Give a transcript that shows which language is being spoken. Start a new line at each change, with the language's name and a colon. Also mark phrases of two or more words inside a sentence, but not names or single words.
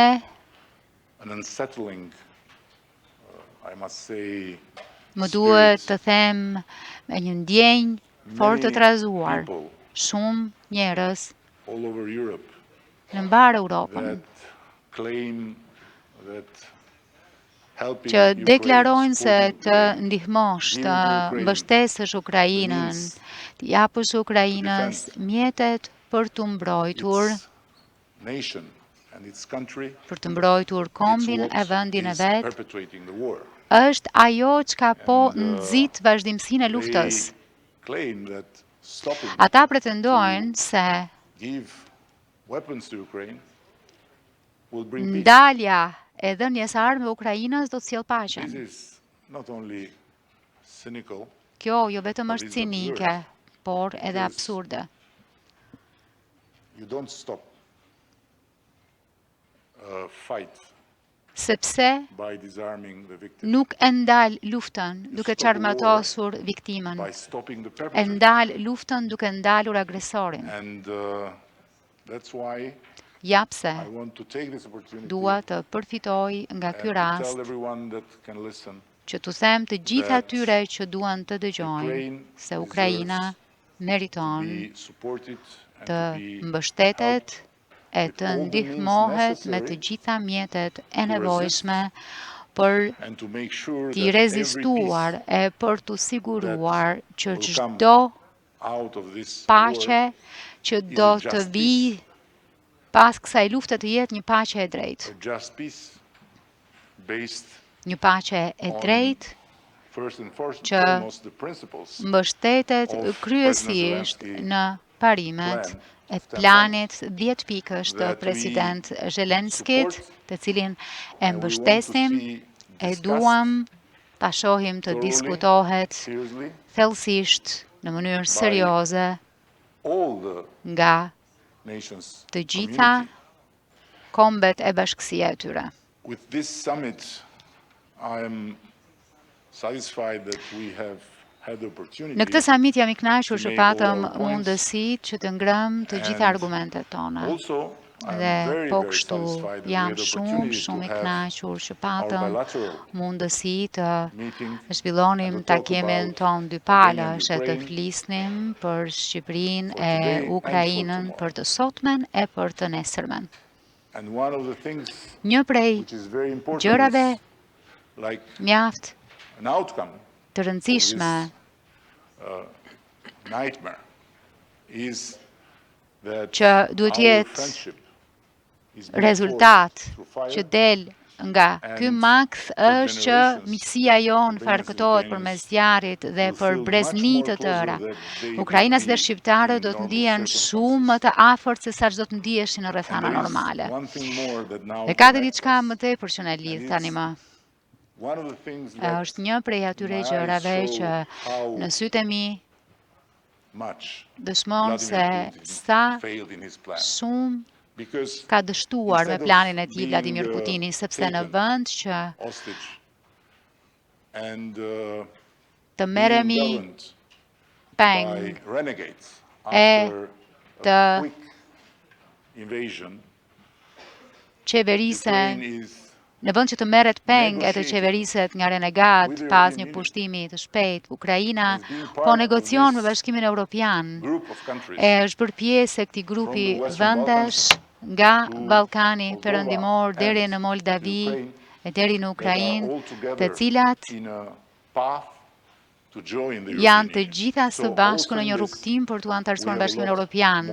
English: an unsettling, I must say,
Albanian: më duhet
English: spirit.
Albanian: të them me një ndjenjë fort të
English: Many
Albanian: trazuar.
English: people
Albanian: Shumë njerëz
English: all over Europe
Albanian: në mbarë Europën
English: that claim that helping
Albanian: që
English: Ukraine,
Albanian: deklarojnë se
English: supporting
Albanian: të
English: Ukraine,
Albanian: ndihmosh,
English: giving
Albanian: të
English: to Ukraine
Albanian: mbështesësh Ukrainën,
English: means
Albanian: të japësh Ukrainës
English: defend
Albanian: mjetet për të mbrojtur,
English: its nation and its country,
Albanian: për të mbrojtur
English: it's
Albanian: kombin
English: what
Albanian: e vendin e
English: is
Albanian: vet,
English: perpetuating the war.
Albanian: është ajo çka po
English: And,
Albanian: nxit vazhdimsinë e luftës.
English: They claim that stopping
Albanian: Ata pretendojnë se
English: give weapons to Ukraine will bring peace.
Albanian: ndalja e dhënjes armëve Ukrainës do të sjellë
English: This
Albanian: paqen.
English: is not only cynical,
Albanian: Kjo jo vetëm
English: But
Albanian: është
English: it's
Albanian: cinike, por edhe
English: Because-
Albanian: absurde.
English: you don't stop a fight
Albanian: Sepse
English: by disarming the victim,
Albanian: nuk e ndal luftën duke
English: stop a
Albanian: qarmatosur viktimën,
English: by stopping the
Albanian: e
English: perpetrator.
Albanian: ndal luftën duke ndalur agresorin.
English: And that's why
Albanian: Japse
English: I want to take this opportunity
Albanian: dua të përfitoj nga ky
English: and to
Albanian: rast
English: tell everyone that can listen
Albanian: që t'u them të gjithë
English: that
Albanian: atyre që duan të dëgjojnë
English: Ukraine
Albanian: se Ukraina
English: deserves to
Albanian: meriton
English: be supported and
Albanian: të
English: to be
Albanian: mbështetet e
English: with
Albanian: të
English: all the
Albanian: ndihmohet
English: means
Albanian: me të
English: necessary
Albanian: gjitha mjetet e
English: to
Albanian: nevojshme për
English: and to make sure
Albanian: t'i
English: that every
Albanian: rezistuar
English: peace
Albanian: e për t'u siguruar që
English: will come
Albanian: çdo
English: out of this
Albanian: paqe
English: war
Albanian: që
English: is
Albanian: do
English: a
Albanian: të
English: just
Albanian: vi
English: peace.
Albanian: pas kësaj lufte të jetë një paqe e drejtë.
English: A just peace based
Albanian: Një paqe e
English: on
Albanian: drejtë
English: first and
Albanian: që
English: foremost the principles
Albanian: mbështetet
English: of
Albanian: kryesisht
English: President
Albanian: në parimet
English: plan
Albanian: e
English: of 10
Albanian: planit 10 pikësh të
English: that we
Albanian: president Zelenskit,
English: support
Albanian: të cilin e
English: and we want to
Albanian: mbështesim,
English: see
Albanian: e
English: discussed
Albanian: duam ta shohim të
English: thoroughly,
Albanian: diskutohet
English: seriously
Albanian: thellësisht në mënyrë
English: by
Albanian: serioze
English: all the
Albanian: nga
English: nations
Albanian: të gjitha
English: community.
Albanian: kombet e bashkësia e tyre.
English: With this summit, I am satisfied that we have had the opportunity
Albanian: Në këtë summit jam I kënaqur që
English: make
Albanian: patëm
English: all our points.
Albanian: mundësitë që të ngrëm të gjitha
English: And
Albanian: argumentet tona.
English: also I am
Albanian: Dhe
English: very,
Albanian: po
English: very
Albanian: kështu
English: satisfied that we
Albanian: jam
English: had the
Albanian: shumë
English: opportunity to
Albanian: I
English: have
Albanian: kënaqur që
English: our
Albanian: patëm
English: bilateral
Albanian: mundësi të
English: meeting
Albanian: zhvillonim
English: and to talk
Albanian: takimin
English: about
Albanian: ton dy
English: Albania and
Albanian: palësh e të
English: Ukraine
Albanian: flisnim për Shqipërinë
English: for
Albanian: e
English: today and for
Albanian: Ukrainën
English: tomorrow.
Albanian: për të sotmen e për të nesërmen.
English: And one of the things
Albanian: Një prej
English: which is very important
Albanian: gjërave
English: is like
Albanian: mjaft
English: an outcome
Albanian: të rëndësishme
English: nightmare is that
Albanian: që duhet
English: our
Albanian: jetë
English: friendship is built
Albanian: rezultat
English: through fire
Albanian: që del nga ky
English: and
Albanian: maks
English: for
Albanian: është që
English: generations,
Albanian: miqësia jonë
English: Albanians
Albanian: farkëtohet
English: and
Albanian: përmes
English: Ukrainians
Albanian: zjarrit dhe
English: will
Albanian: për
English: feel
Albanian: brezmi
English: much
Albanian: të
English: more
Albanian: tëra.
English: closer than they would
Albanian: Ukrainas
English: be
Albanian: dhe shqiptarët
English: in
Albanian: do të
English: normal
Albanian: ndihen
English: circumstances.
Albanian: shumë më të afërt se sa çdo të ndiheshin në
English: And
Albanian: rrethana
English: there is
Albanian: normale.
English: one thing more that now
Albanian: Dhe ka
English: connects
Albanian: diçka
English: us.
Albanian: më tepër që na lidh
English: And
Albanian: tani
English: it's
Albanian: më.
English: one of the things that
Albanian: Është një prej atyre
English: my eyes
Albanian: gjërave
English: show
Albanian: që
English: how
Albanian: në sytë e mi
English: much
Albanian: dëshmon se
English: Vladimir Putin
Albanian: sa
English: failed in his plan.
Albanian: shumë ka dështuar me planin e tij Vladimir Putini, sepse në vend që të merremi peng e të qeverisen, në vend që të merret peng e të qeveriset nga renegat pas një pushtimi të shpejt, Ukraina po negocion me Bashkimin Evropian e është bërë pjesë e këtij grupi vendesh nga Ballkani Perëndimor deri në Moldavi e deri në Ukrainë, të cilat janë të gjitha së bashku në një rrugtim për t'u antarësuar në Bashkimin Evropian.